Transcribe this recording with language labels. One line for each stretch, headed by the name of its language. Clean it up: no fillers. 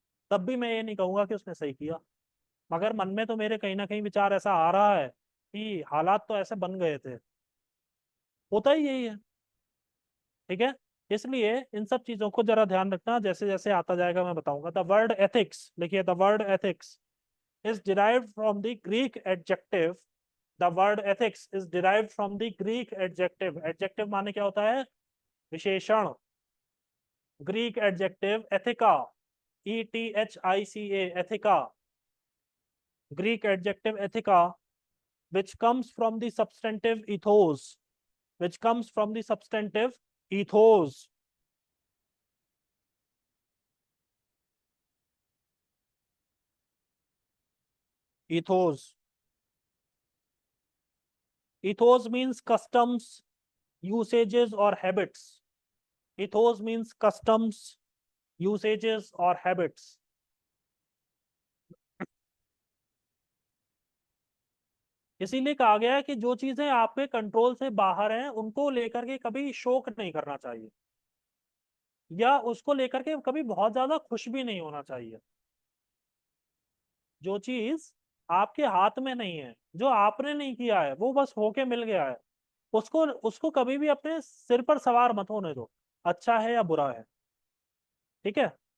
Hindi: तब भी मैं ये नहीं कहूंगा कि उसने सही किया, मगर मन में तो मेरे कहीं ना कहीं विचार ऐसा आ रहा है कि हालात तो ऐसे बन गए थे। होता ही यही है। ठीक है। इसलिए इन सब चीजों को जरा ध्यान रखना, जैसे जैसे आता जाएगा मैं बताऊंगा।
English: the word ethics,
Hindi: लिखिए,
English: The word ethics is derived from the Greek adjective. The word ethics is derived from the Greek adjective.
Hindi: Adjective माने क्या होता है? विशेषण।
English: Greek adjective ethica, ethica, ethica. Greek adjective ethica, which comes from the substantive ethos, which comes from the substantive ethos. Ethos. Ethos means customs, usages, or habits. Ethos means customs, usages, or habits.
Hindi: इसीलिए कहा गया है कि जो चीजें आपके control से बाहर हैं उनको लेकर के कभी शोक नहीं करना चाहिए, या उसको लेकर के कभी बहुत ज्यादा खुश भी नहीं होना चाहिए। जो चीज आपके हाथ में नहीं है, जो आपने नहीं किया है, वो बस होके मिल गया है, उसको उसको कभी भी अपने सिर पर सवार मत होने दो, अच्छा है या बुरा है। ठीक है।